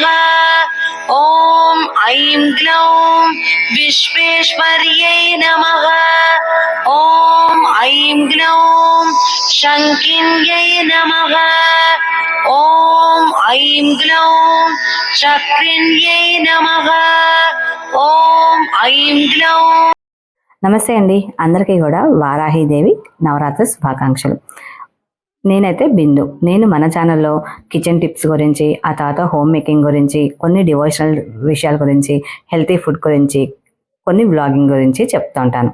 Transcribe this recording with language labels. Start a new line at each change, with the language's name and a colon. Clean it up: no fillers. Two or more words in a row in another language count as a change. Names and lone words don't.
Sanskrit: ॐ ऐं ग्लौं विश्वेश्वर्यै नमः। ॐ ऐं ग्लौं शङ्किन्यै नमः। ॐ ऐं ग्लौं चक्रिण्यै नमः। ॐ ऐं ग्लौं।
Telugu: నమస్తే అండి, అందరికీ కూడా వారాహీదేవి నవరాత్రి శుభాకాంక్షలు. నేనైతే బిందు. నేను మన ఛానల్లో
English: kitchen tips
Telugu: గురించి, ఆ తర్వాత
English: home making
Telugu: గురించి, కొన్ని డివోషనల్ విషయాల గురించి,
English: healthy food
Telugu: గురించి, కొన్ని వ్లాగింగ్ గురించి చెప్తూ ఉంటాను.